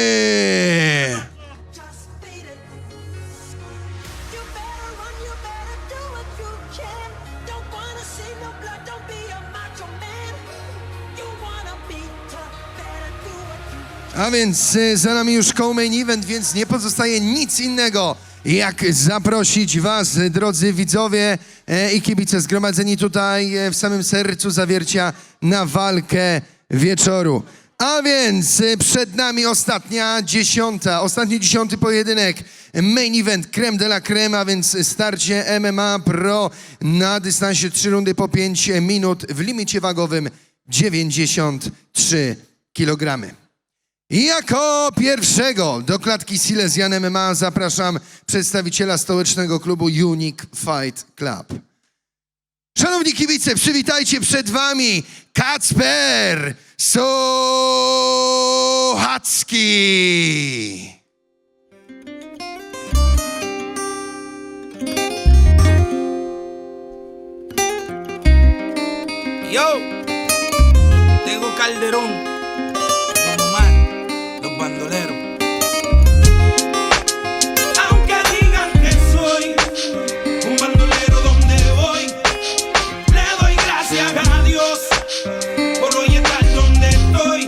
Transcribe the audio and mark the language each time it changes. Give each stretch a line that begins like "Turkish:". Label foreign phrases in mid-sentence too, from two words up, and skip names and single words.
Polish: A więc za nami już co-main event, więc nie pozostaje nic innego, jak zaprosić was, drodzy widzowie i kibice zgromadzeni tutaj w samym sercu Zawiercia, na walkę wieczoru. A więc przed nami ostatni 10. pojedynek,
English: main event,
French: creme de la creme,
Polish: a więc starcie MMA Pro na dystansie 3 rundy po 5 minut w limicie wagowym 93 kg. I jako pierwszego do klatki Silesian MMA zapraszam przedstawiciela stołecznego klubu Unique Fight Club. Szanowni kibice, przywitajcie przed wami Kacper Sochacki.
Spanish: Yo, Tego Calderón. Bandolero. Aunque digan que soy un bandolero donde voy, le doy gracias a Dios por hoy estar donde estoy.